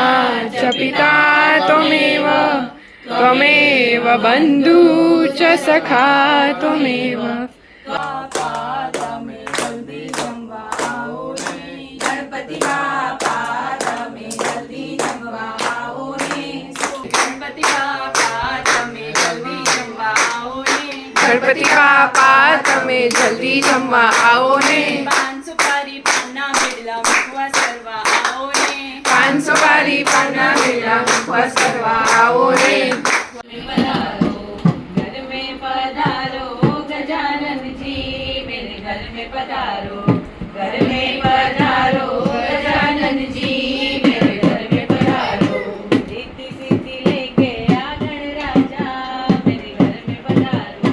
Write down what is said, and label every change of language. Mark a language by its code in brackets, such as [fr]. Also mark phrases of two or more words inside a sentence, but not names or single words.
[sa] च पिता त्वमेव, त्वमेव बन्धु च सखा त्वमेव. [gu] गणपति बापा તમે જલ્દી જમવા આવો ને. ગણપતિ બાપા તમે જલ્દી જમવા આવો ને. ગણપતિ બાપા તમે જલ્દી જમવા આવો ને. સુપારી પાના મેળા મુખવાસ કરવા આવો ને. સુપારી પાના મેળા મુખવાસ કરવા આવો ને. [hi] घर में पधारो गजानन जी, मेरे घर में पधारो. घर में पधारो गजानन जी, मेरे घर में पधारो. रिद्धि सिद्धि लेके आ गणराजा, मेरे घर में पधारो.